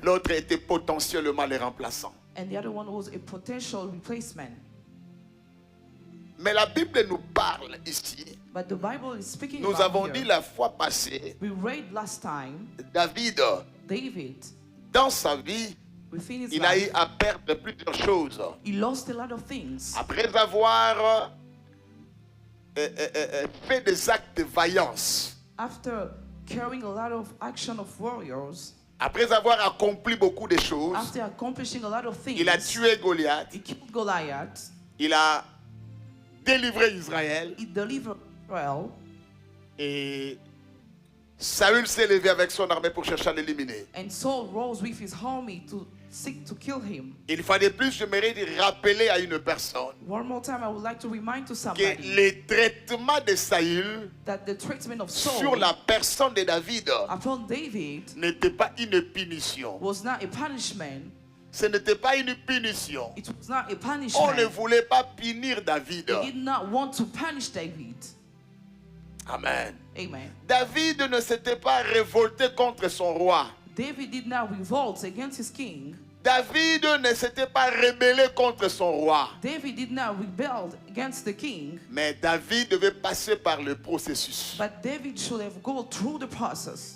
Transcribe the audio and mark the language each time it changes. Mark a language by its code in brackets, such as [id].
[fr] l'autre était potentiellement le remplaçant. [en] and the other one was a potential replacement. [fr] Mais la Bible nous parle ici [en] But the Bible is speaking [fr] Nous [en] about [fr] avons [en] here. [fr] dit la fois passée, [en] We read last time, [fr] David, [en] David, [fr] dans sa vie, [en] within his [fr] il a eu [en] life, [fr] à perdre plusieurs choses. [en] he lost a lot of things. [fr] Après avoir fait des actes de vaillance, [en] After carrying a lot of action of warriors, [fr] après avoir accompli beaucoup de choses, [en] after accomplishing a lot of things, [fr] il a tué Goliath, [en] he killed Goliath, [fr] il a délivré Israël [en] he delivered Israel, [fr] et Saül s'est levé avec son armée pour chercher à l'éliminer. [en] and Saul rose with his army to seek to kill him. [fr] Il fallait plus, j'aimerais dire, rappeler à une personne [en] One more time, I would like to remind to [fr] que [en] somebody [fr] le traitement de Saül [en] that the treatment of [fr] sur [en] Saul [fr] la personne de David [en] upon David [fr] n'était pas une punition. [en] was not a punishment. [fr] Ce n'était pas une punition. [en] It was not a [fr] On ne [en] punishment. [fr] voulait pas punir David. [en] They did not want to punish David. [fr] Amen. [en] Amen. [fr] David ne s'était pas révolté contre son roi. [en] David did not revolt against his king. [fr] David ne s'était pas rébellé contre son roi. [en] David did not rebel against the king. [fr] Mais David devait passer par le processus. [en] But David should have gone through the process.